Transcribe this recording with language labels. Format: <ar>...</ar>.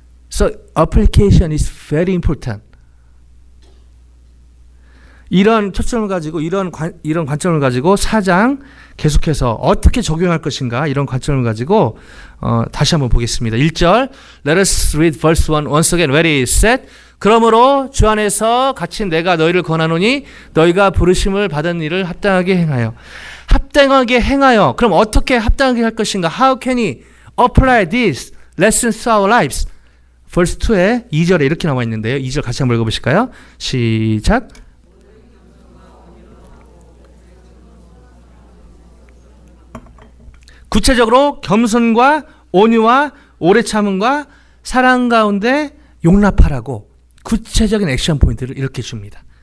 <en>So application is very important.</en> <ko>이런 초점을 가지고 이런 관점을 가지고 4장 계속해서 어떻게 적용할 것인가 이런 관점을 가지고 다시 한번 보겠습니다.</ko> <en>1절 Let us read verse 1 once again. Ready, set.</en> <ko>그러므로 주 안에서 갇힌 내가 너희를 권하노니 너희가 부르심을 받은 일을 합당하게 행하여. 합당하게 행하여. 그럼 어떻게 합당하게 할 것인가?</ko> <en>How can we apply these lessons to our lives?</en> <ko>verse 2에 2절에 이렇게 나와 있는데요. 2절 같이 한번 읽어보실까요? 시작. 구체적으로 겸손과 온유와 오래 참음과 사랑 가운데 용납하라고 구체적인 액션 포인트를 이렇게 줍니다.</ko>